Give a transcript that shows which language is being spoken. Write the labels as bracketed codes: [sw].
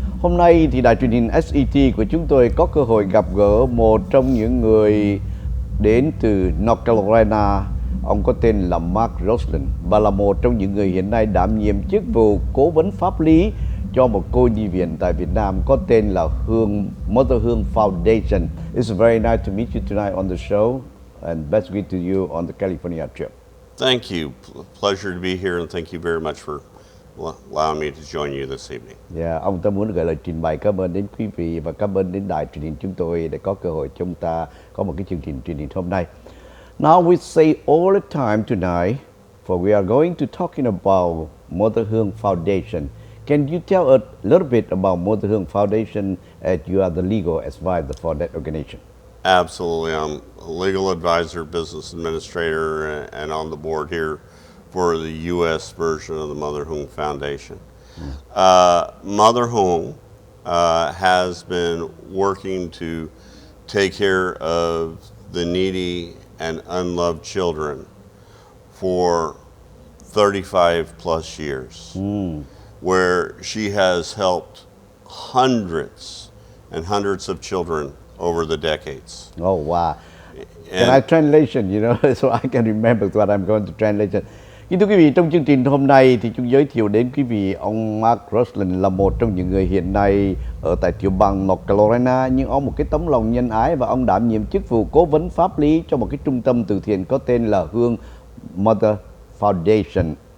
[vi] Hôm nay thì đài truyền hình SET của chúng tôi có cơ hội gặp gỡ một trong những người đến từ North Carolina. Ông có tên là Mark Roslin và là một trong những người hiện nay đảm nhiệm chức vụ cố vấn pháp lý cho một cô nhi viện tại Việt Nam có tên là Mother Hương Foundation. [en] It's very nice to meet you tonight on the show and best wishes to you on the California trip. Thank you. Pleasure to be here and thank you very much for allowing me to join you this evening. [vi] Ông ta muốn gửi lời trình bày cảm ơn đến quý vị và cảm ơn đến đài truyền hình chúng tôi để có cơ hội chúng ta có một cái chương trình truyền hình hôm nay. [en] Now we say all the time tonight, for we are going to talking about Mother Hương Foundation. Can you tell us a little bit about Mother Hương Foundation as you are the legal advisor for that organization? Absolutely. I'm a legal advisor, business administrator, and on the board here for the U.S. version of the Mother Hương Foundation. Mother Hương has been working to take care of the needy and unloved children for 35 plus years, where she has helped hundreds and hundreds of children over the decades. Oh, wow. Can I translation, so I can remember what I'm going to translate. [vi] Kính thưa quý vị, trong chương trình hôm nay thì chúng giới thiệu đến quý vị ông Mark Roslin là một trong những người hiện nay ở tại tiểu bang North Carolina, nhưng ông một cái tấm lòng nhân ái và ông đảm nhiệm chức vụ cố vấn pháp lý cho một cái trung tâm từ thiện có tên là Hương Mother Foundation.